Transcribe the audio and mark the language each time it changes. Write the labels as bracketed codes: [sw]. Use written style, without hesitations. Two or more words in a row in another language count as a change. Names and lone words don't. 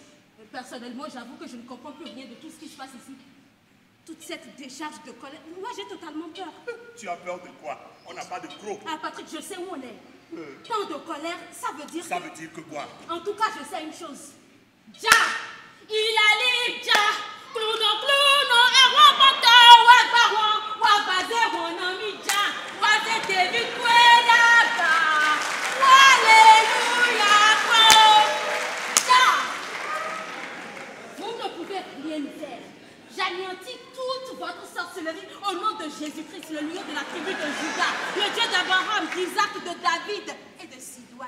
[fr] Personnellement, j'avoue que je ne comprends plus rien de tout ce qui se passe ici. Toute cette décharge de colère. Moi, j'ai totalement peur. Tu as peur de quoi? On n'a pas de crocs. Ah, Patrick, je sais où on est. Tant de colère, ça veut dire Ça veut dire que quoi? En tout cas, je sais une chose. Ja! Il a les ja! Clouno, clouno, arompata, wagbaron, wagbaze, wonami ja! Wazete, vikwedaka! Alléluia! Ja! Vous ne pouvez rien faire. J'anéantis toute votre sorcellerie au nom de Jésus-Christ, le lion de la tribu de Juda, le Dieu d'Abraham, d'Isaac, de David et de Sidoine.